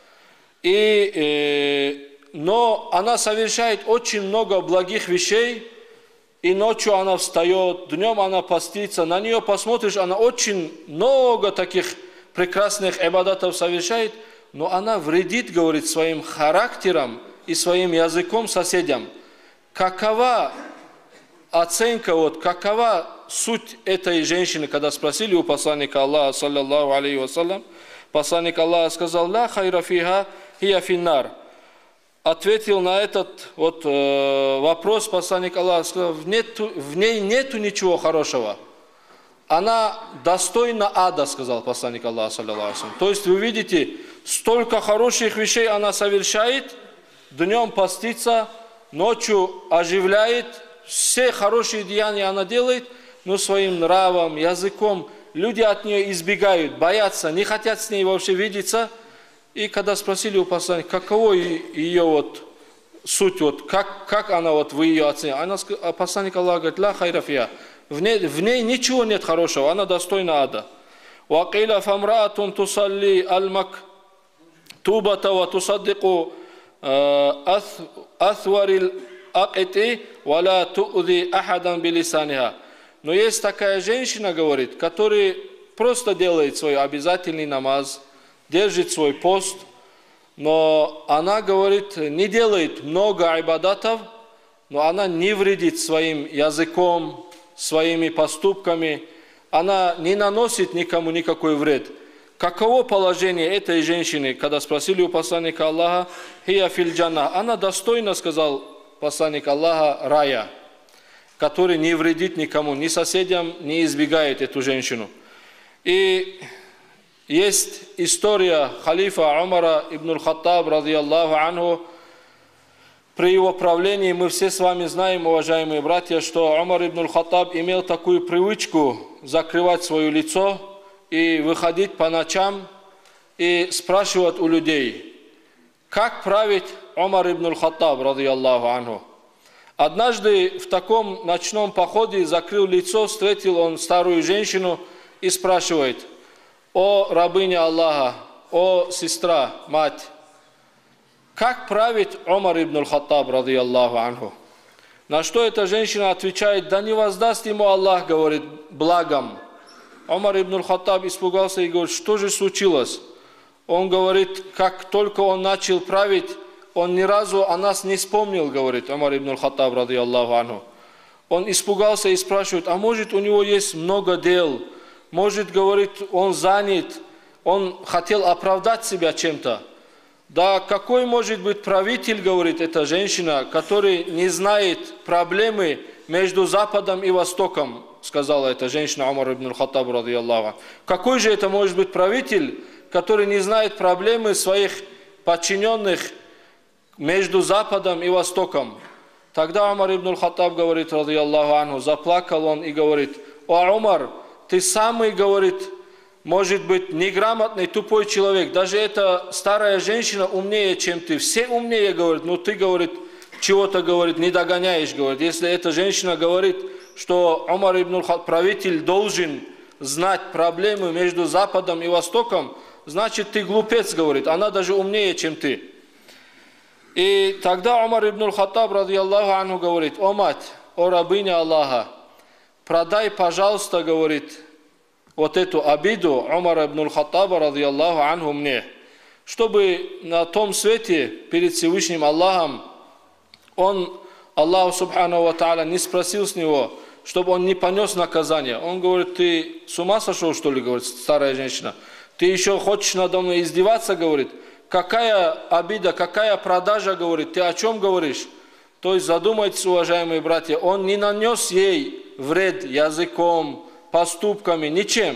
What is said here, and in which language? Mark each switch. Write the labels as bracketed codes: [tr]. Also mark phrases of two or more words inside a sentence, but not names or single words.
[ru] Но она совершает очень много благих вещей, и ночью она встает, днем она постится, на нее посмотришь, она очень много таких прекрасных ибадатов совершает, но она вредит, говорит, своим характером и своим языком соседям. Какова оценка, вот, какова суть этой женщины, когда спросили у посланника Аллаха, [ar] صلى الله عليه وسلم, [ru] посланник Аллаха сказал: [ar] «لا خير فيها هي في النار». [ru] Ответил на этот вот, вопрос посланник Аллаха, сказал: в ней нету ничего хорошего. Она достойна ада, сказал посланник Аллаха, [ar] صلى الله عليه وسلم. [ru] То есть вы видите, столько хороших вещей она совершает, днем постится, ночью оживляет, все хорошие деяния она делает, но своим нравом, языком люди от нее избегают, боятся, не хотят с ней вообще видеться. И когда спросили у посланника, каково ее вот суть, вот, как она вот вы ее оцениваете, посланник Аллаха говорит: [ar] «لا خير فيها». [ru] В ней ничего нет хорошего, она достойна ада. [ar] «وقيل فامرأة تصلي المكتوبة وتصدق بالأثوار الأقط ولا تؤذي أحدا بلسانها». [ru] Но есть такая женщина, говорит, которая просто делает свой обязательный намаз, держит свой пост, но она, говорит, не делает много айбадатов, но она не вредит своим языком, своими поступками, она не наносит никому никакой вред. Каково положение этой женщины, когда спросили у посланника Аллаха, [ar] «هي في الجنة», [ru] она достойна, сказал посланник Аллаха, рая, который не вредит никому, ни соседям, не избегает эту женщину. И есть история халифа Умара ибн аль-Хаттаб, [ar] رضي الله عنه. [ru] При его правлении мы все с вами знаем, уважаемые братья, что Умар ибн аль-Хаттаб имел такую привычку закрывать свое лицо и выходить по ночам и спрашивать у людей, как править Умар ибн аль-Хаттаб, [ar] رضي الله عنه. [ru] Однажды в таком ночном походе закрыл лицо, встретил он старую женщину и спрашивает: «О рабыня Аллаха, о сестра, мать, как правит Умар ибн аль-Хаттаб, [ar] رضي الله عنه?» [ru] На что эта женщина отвечает: «Да не воздаст ему Аллах, говорит, благом». Умар ибн аль-Хаттаб испугался и говорит: «Что же случилось?» Он говорит: «Как только он начал править, он ни разу о нас не вспомнил», говорит Умар ибн аль-Хаттаб, [ar] رضي الله عنه. [ru] Он испугался и спрашивает: «А может, у него есть много дел? Может, говорит, он занят, он хотел оправдать себя чем-то?» Да какой может быть правитель, говорит эта женщина, который не знает проблемы между Западом и Востоком, сказала эта женщина Умар ибн аль-Хаттаб, [ar] رضي الله عنه. [ru] Какой же это может быть правитель, который не знает проблемы своих подчиненных между Западом и Востоком? Тогда Умар ибн аль-Хаттаб говорит, [ar] رضي الله عنه, [ru] заплакал он и говорит: «О Умар, ты самый, говорит, может быть, неграмотный, тупой человек. Даже эта старая женщина умнее, чем ты. Все умнее, говорит, но ты, говорит, чего-то, говорит, не догоняешь, говорит. Если эта женщина говорит, что Умар ибн аль-Хаттаб, правитель, должен знать проблемы между Западом и Востоком, значит, ты глупец, говорит. Она даже умнее, чем ты». И тогда Умар ибн аль-Хаттаб, [ar] رضي الله عنه, [ru] говорит: «О мать, о рабыня Аллаха, продай, пожалуйста, говорит, вот эту обиду Умара ибн аль-Хаттаба, [ar] رضي الله عنه, [ru] мне, чтобы на том свете перед Всевышним Аллахом Аллах [ar] سبحانه وتعالى [ru] не спросил с него, чтобы он не понес наказание». Он говорит: «Ты с ума сошел, что ли?» говорит старая женщина. «Ты еще хочешь надо мной издеваться?» говорит. «Какая обида, какая продажа?» говорит. «Ты о чем говоришь?» То есть задумайтесь, уважаемые братья, он не нанес ей вред языком, поступками, ничем.